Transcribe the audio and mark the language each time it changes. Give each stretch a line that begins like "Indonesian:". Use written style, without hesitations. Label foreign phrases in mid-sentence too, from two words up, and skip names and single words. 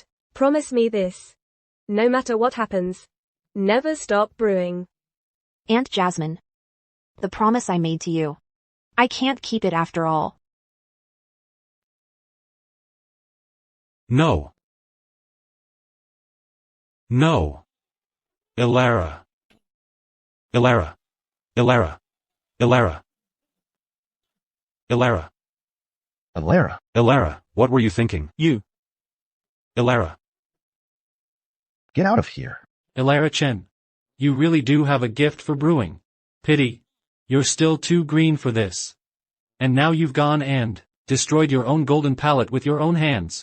English: Promise me this. No matter what happens. Never stop brewing. Aunt Jasmine. The promise I made to you. I can't keep it after all. No. No. Ilara. Ilara. Ilara. Ilara. Ilara. Alara, Ilara, what were you thinking? You. Ilara. get out of here. Ilara Chen. You really do have a gift for brewing. Pity. You're still too green for this. And now you've gone and destroyed your own golden palate with your own hands.